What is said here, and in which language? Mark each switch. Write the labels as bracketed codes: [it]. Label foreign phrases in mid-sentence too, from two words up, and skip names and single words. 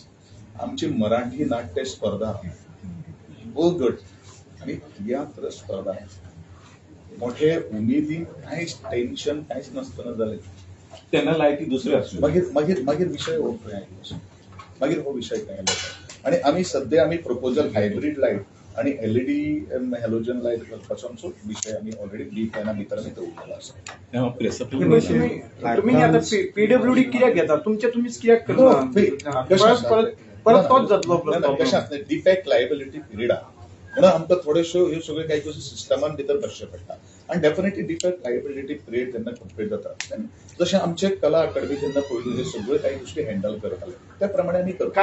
[kok] आमची मराठी नाट्य स्पर्धा गट आणि तियात्र स्पर्धा मोठे उमेदीन कांयच टेन्शन कांयच नासतना जालें [mr] त्यांना लायटी दुसऱ्यो आसल्यो. [kok] मागीर विषय हो मागीर हो विषय काय आला आणि आम्ही सध्या आम्ही प्रपोजल [en] hybrid light [kok] आणि [en] LED halogen light [kok] करपाचो आमचो विषय आम्ही ऑलरेडी बी प्लॅना भितर आमी दवरलेलो आसा. तुम्ही आता पीडब्ल्यूडी कित्याक घेता तुमचीच कित्याक करता. परत तोच जातलो [en] defect liability period [kok] आहा म्हणून आमकां थोड्योश्यो ह्यो सगळ्यो काही गोष्टी सिस्टमान भितर करचे पडटा आणि डेफिनेटली [en] defect liability period [kok] जेन्ना कंप्लीट जाता जशें आमचे कला अकादमी जेन्ना पयलीं हे सगळ्यो काही गोष्टी हँडल करताले त्या प्रमाणे आमी करता.